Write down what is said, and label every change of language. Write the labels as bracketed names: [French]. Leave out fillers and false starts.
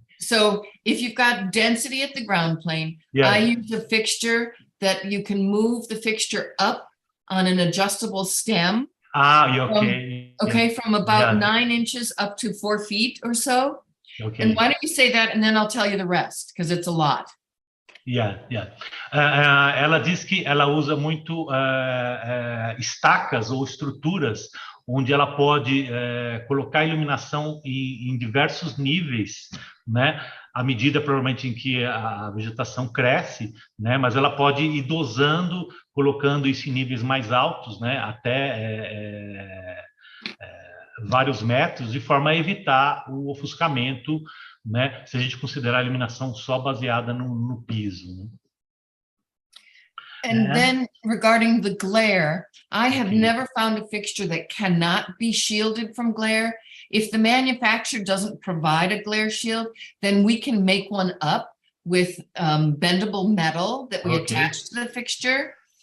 [English] So if you've got density at the ground plane, I use a fixture that you can move the fixture up on an adjustable stem. From about 9 inches up to 4 feet or so. Okay. And why don't you say that, and then I'll tell you the rest, because it's a lot. [Portuguese] Ela diz que ela usa muito estacas ou estruturas onde ela pode colocar iluminação em diversos níveis, né? À medida, provavelmente, em que a vegetação cresce, né? Mas ela pode ir dosando, colocando isso em níveis mais altos, né? Até vários metros, de forma a evitar o ofuscamento, né? Se a gente considerar a iluminação só baseada no piso, né? [English] And then regarding the glare, I have never found a fixture that cannot be shielded from glare. If the manufacturer doesn't provide a glare shield, then we can make one up with bendable metal that we attach to the fixture.